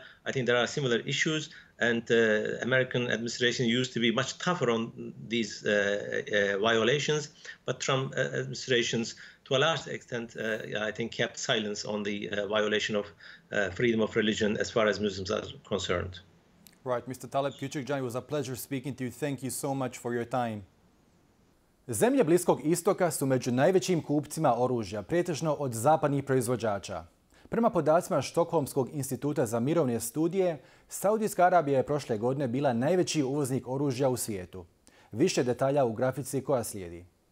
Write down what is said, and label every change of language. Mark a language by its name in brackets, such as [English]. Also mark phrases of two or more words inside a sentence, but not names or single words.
[English] I think there are similar issues. And the American administration used to be much tougher on these violations. But Trump administrations, to a large extent, I think, kept silence on the violation of freedom of religion as far as Muslims are concerned. Right. Mr. Talib Küçükcan, it was a pleasure speaking to you. Thank you so much for your time. [Bosnian] Zemlje Bliskog istoka su među najvećim kupcima oružja, pretežno od zapadnih proizvođača. Prema podacima Štokholmskog instituta za mirovne studije, Saudijska Arabija je prošle godine bila najveći uvoznik oružja u svijetu. Više detalja u grafici koja slijedi.